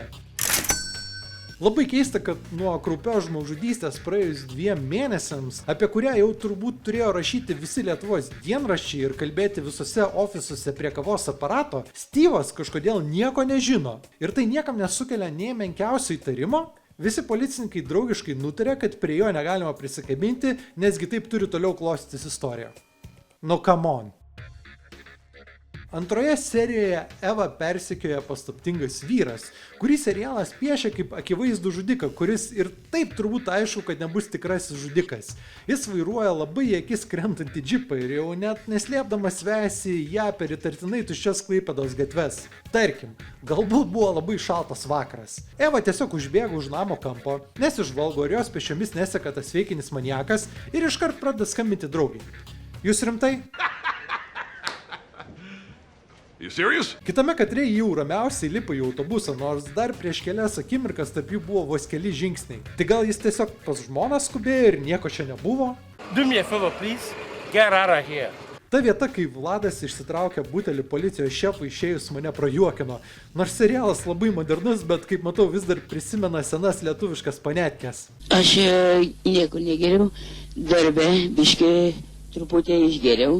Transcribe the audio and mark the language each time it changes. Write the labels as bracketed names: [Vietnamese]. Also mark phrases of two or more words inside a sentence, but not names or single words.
[Lithuanian] Labai keista, kad nuo kraupios žmogžudystės praėjus 2 mėnesiams, apie kurią jau turbūt turėjo rašyti visi Lietuvos dienraščiai ir kalbėti visose ofisuose prie kavos aparato, Steve'as kažkodėl nieko nežino. Ir tai niekam nesukelia nei menkiausio įtarimo. Visi policininkai draugiškai nutarė, kad prie jo negalima prisikabinti, nesgi taip turi toliau klostytis istorija. [English] No come on. [Lithuanian] Antroje serijoje Eva persekioja paslaptingas vyras, kurį serialas piešia kaip akivaizdų žudiką, kuris ir taip turbūt aišku, kad nebus tikrasis žudikas. Jis vairuoja labai į akis krentantį džipą ir jau net neslėpdamas vejasi ją per įtartinai tuščias Klaipėdos gatves. Tarkim, galbūt buvo labai šaltas vakaras. Eva tiesiog užbėga už namo kampo, nesižvalgo ir jos pėsčiomis neseka tas veikinis maniakas ir iškart pradeda skambinti draugiai. Jūs rimtai? [English] You serious? [Lithuanian] Kitame kadre jau ramiausiai lipa į autobusą, nors dar prieš kelias akimirkas tarp jų buvo vos keli žingsniai. Tai gal jis tiesiog pas žmoną skubėjo ir nieko čia nebuvo? [English] Do me a favor, please. Get out of here. [Lithuanian] Ta vieta, kai Vladas išsitraukė butelį policijos šefui išėjus, mane prajuokino. Nors serialas labai modernus, bet kaip matau vis dar prisimena senas lietuviškas panetkes. Aš niekur negeriau, darbe biškį truputį išgeriau.